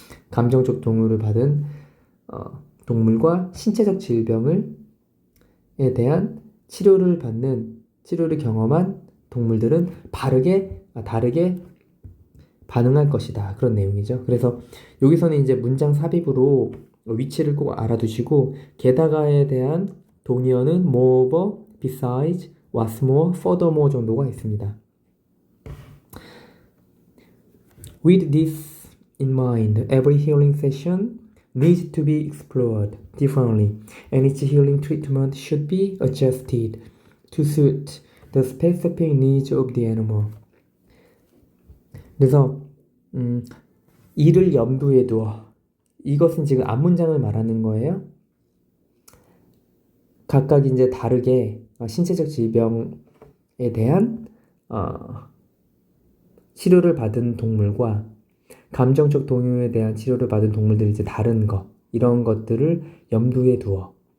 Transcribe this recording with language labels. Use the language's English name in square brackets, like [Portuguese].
[Korean] 감정적 동요를 받은 동물과 신체적 질병에 대한 치료를 경험한 동물들은 다르게 반응할 것이다. 그런 내용이죠. 그래서 여기서는 이제 문장 삽입으로 위치를 꼭 알아두시고 게다가에 대한 동의어는 moreover, besides, what's more, furthermore 정도가 있습니다. [English] With this in mind, every healing session needs to be explored differently, and each healing treatment should be adjusted to suit the specific needs of the animal. [Korean] 그래서 이를 염두에 두어. 이것은 지금 앞문장을 말하는 거예요. 각각 이제 다르게 신체적 질병에 대한 치료를 받은 동물과 감정적 동요에 대한 치료를 받은 동물들이 이제 다른 것, 이런 것들을 염두에 두어.